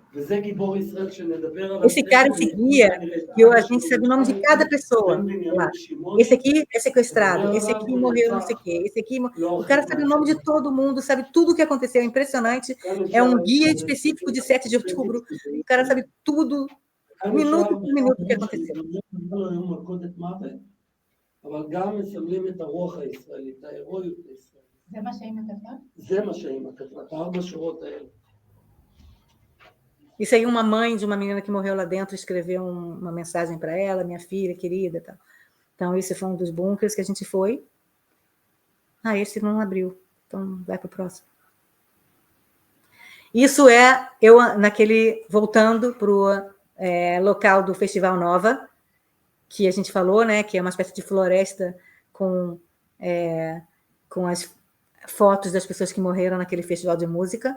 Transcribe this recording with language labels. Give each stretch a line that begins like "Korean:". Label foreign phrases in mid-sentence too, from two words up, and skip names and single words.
Portuguese: Esse cara, esse guia, que a gente sabe o nome de cada pessoa lá. Esse aqui é sequestrado, esse aqui morreu não sei o quê, esse aqui... O cara sabe o nome de todo mundo, sabe tudo o que aconteceu, é impressionante. É um guia específico de 7 de outubro. O cara sabe tudo, minuto por minuto, o que aconteceu.
Hebrew: אבל גם מסמלים את הרוח הישראלית, את ההירואיות הישראלית. זה מה שהאמא כתבה? זה מה שהאמא כתבה, את 4 שורות האלה.
Portuguese: Isso aí, uma mãe de uma menina que morreu lá dentro escreveu uma mensagem para ela, minha filha querida. Tal. Então, esse foi um dos bunkers que a gente foi. Esse não abriu. Então, vai para o próximo. Isso voltando para o local do Festival Nova, que a gente falou, né, que é uma espécie de floresta com as fotos das pessoas que morreram naquele festival de música.